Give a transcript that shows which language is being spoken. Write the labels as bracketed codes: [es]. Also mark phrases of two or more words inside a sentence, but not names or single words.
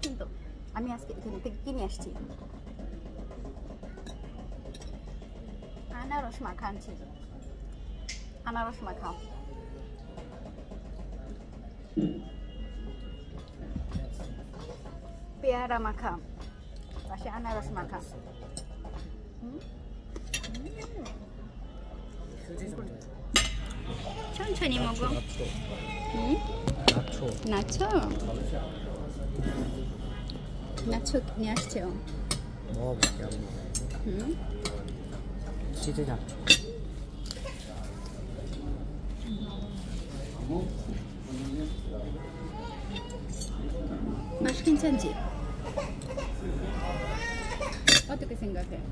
[bn] কিন্তু আমি আজকে এখানে থেকে কিনে আসছি আনারস মাখা আনছি। আনারস মাখা, পেয়ারা মাখা, পাশে আনারস মাখা। [ko] 천천히 먹어. 응? 나초. 나초? 나초 [bn] নিয়ে আসছে। [ko] 먹어볼게 한번. 응? 치즈 나초. 맛 괜찮지? 어떻게 생각해?